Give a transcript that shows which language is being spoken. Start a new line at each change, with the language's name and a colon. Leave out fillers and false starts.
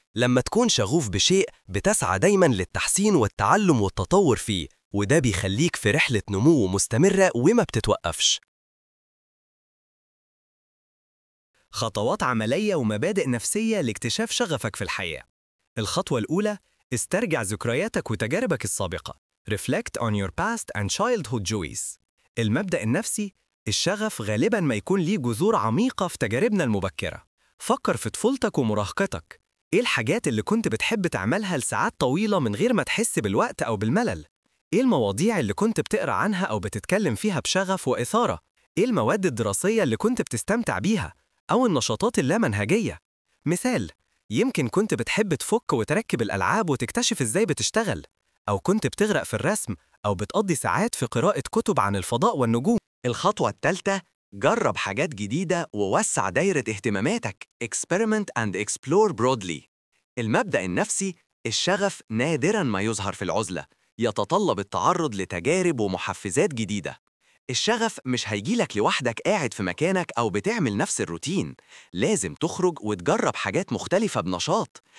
Arabic: لما تكون شغوف بشيء بتسعى دايما للتحسين والتعلم والتطور فيه، وده بيخليك في رحلة نمو مستمرة وما بتتوقفش. خطوات عملية ومبادئ نفسية لاكتشاف شغفك في الحياة. الخطوة الأولى: استرجع ذكرياتك وتجاربك السابقة.
English: Reflect on your past and childhood joys.
Arabic: المبدأ النفسي: الشغف غالباً ما يكون ليه جذور عميقة في تجاربنا المبكرة. فكر في طفولتك ومراهقتك. إيه الحاجات اللي كنت بتحب تعملها لساعات طويلة من غير ما تحس بالوقت أو بالملل؟ إيه المواضيع اللي كنت بتقرأ عنها أو بتتكلم فيها بشغف وإثارة؟ إيه المواد الدراسية اللي كنت بتستمتع بيها؟ أو النشاطات اللامنهجية؟ مثال: يمكن كنت بتحب تفك وتركب الألعاب وتكتشف إزاي بتشتغل، أو كنت بتغرق في الرسم، أو بتقضي ساعات في قراءة كتب عن الفضاء والنجوم. الخطوة الثالثة: جرب حاجات جديدة ووسع دايرة اهتماماتك.
English: Experiment and explore broadly.
Arabic: المبدأ النفسي: الشغف نادراً ما يظهر في العزلة، يتطلب التعرض لتجارب ومحفزات جديدة. الشغف مش هيجيلك لوحدك قاعد في مكانك أو بتعمل نفس الروتين، لازم تخرج وتجرب حاجات مختلفة بنشاط.